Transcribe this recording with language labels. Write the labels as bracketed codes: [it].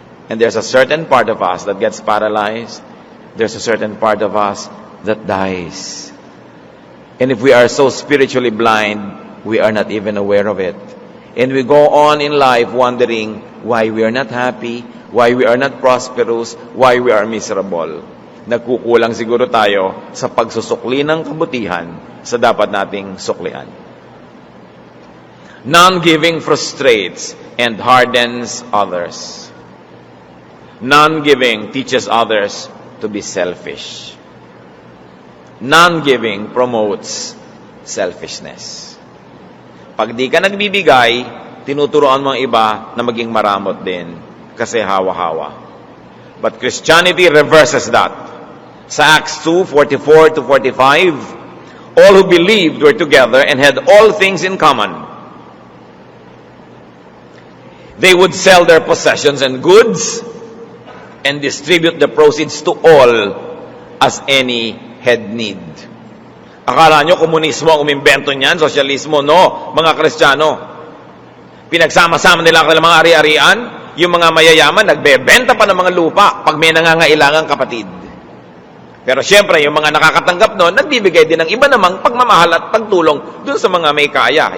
[en] And there's a certain part of us that gets paralyzed. There's a certain part of us that dies. And if we are so spiritually blind, we are not even aware of it. And we go on in life wondering why we are not happy, why we are not prosperous, why we are miserable. [tl] Nagkukulang siguro tayo sa pagsusukli ng kabutihan sa dapat nating suklian. [en] Non-giving frustrates and hardens others. Non-giving teaches others to be selfish. Non-giving promotes selfishness. [tl] Pag di ka nagbibigay, tinuturoan mo ang iba na maging maramot din kasi hawa-hawa. [en] But Christianity reverses that. Sa Acts 2:44-45, all who believed were together and had all things in common. They would sell their possessions and goods and distribute the proceeds to all as any had need. [tl] Akala nyo komunismo ang umimbento niyan, sosyalismo? No, mga Kristiyano. Pinagsama-sama nila ang mga ari-arian, yung mga mayayaman, nagbebenta pa ng mga lupa pag may nangangailangang kapatid. Pero syempre, yung mga nakakatanggap noon, nagbibigay din ng iba namang pagmamahal at pagtulong dun sa mga may kaya.